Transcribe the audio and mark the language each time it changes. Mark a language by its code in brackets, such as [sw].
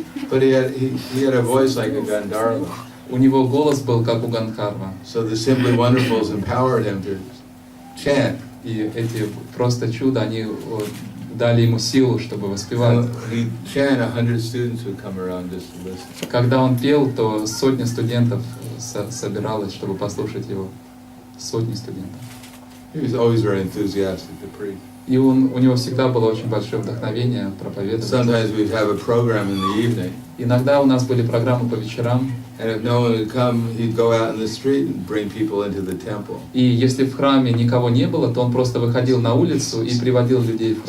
[en] But he had a voice like a Gandharva. [ru] У него голос был как у Гандхарва. [en] So the simply wonderfuls empowered him to chant. [ru] И эти просто чудо, они дали ему силу, чтобы воспевать. [en] He'd chant, 100 students would come around just to listen. [ru] Когда он пел, то сотни студентов собиралось, чтобы послушать его. Сотни студентов. [en] He was always very enthusiastic to preach. [ru] И у него всегда было очень большое вдохновение проповедовать. [en] Sometimes we'd have a program in the evening. [ru] Иногда у нас были программы по вечерам. [en] And if no one would come, he'd go out in the street and bring people into the temple. [ru] И если в храме никого не было, то он просто выходил на улицу и приводил людей в